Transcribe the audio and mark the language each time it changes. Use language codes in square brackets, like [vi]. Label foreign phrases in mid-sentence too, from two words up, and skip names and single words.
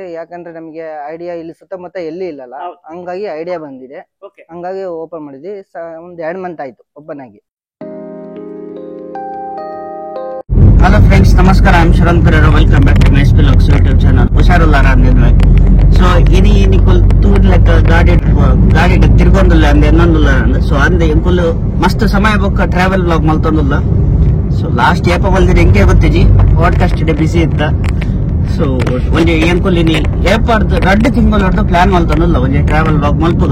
[kn] ಯಾಕಂದ್ರೆ ನಮಗೆ ಐಡಿಯಾ ಇಲ್ಲಿ ಸುತ್ತಮುತ್ತ ಎಲ್ಲಿ ಇಲ್ಲಲ್ಲ, ಹಂಗಾಗಿ ಐಡಿಯಾ ಬಂದಿದೆ, ಹಂಗಾಗಿ ಓಪನ್ ಮಾಡಿದ್ವಿ. ಒಂದು 2 ಮಂತ್ ಆಯ್ತು ಓಪನ್ ಆಗಿ. [en] Hello friends, ನಮಸ್ಕಾರ. I am Sharan Pereira. Welcome back to Mys Vlogs YouTube channel. [tcy] ಹುಷಾರುಲ್ಲಾರ ಅಂದಿದ್ವಿ. ಸೊ ಇನಿ ನಿಕುಲ್ ತೂರ್ಲೆಕ್ಕ ಗಾಡಿ ತಿರ್ಗೊಂದಿಲ್ಲ ಅಂದ ಇನ್ನೊಂದಿಲ್ಲ ಅಂದ. ಸೊ ಅಂದ ಎಂಕುಲ್ ಮಸ್ತ್ ಸಮಯ ಬೊಕ್ಕ [en] travel vlog [tcy] ಮಲ್ತೊಂದಿಲ್ಲ. ಸೊ ಲಾಸ್ಟ್ ಏಪ ಬಲ್ದಿರ ಎಂಕೆ ಗೊತ್ತಿಜಿ [en] podcast busy [tcy] ಇತ್ತ. ಸೊ ಒಂಜಿ ಎಂಕುಲ್ ಇನಿ ಏಪಾರ್ದು 2 ತಿಂಗಳು ಪ್ಲಾನ್ ಮಲ್ತೊಂದಿಲ್ಲ ಒಂಜಿ [en] travel vlog [tcy] ಮಲ್ಪುದ.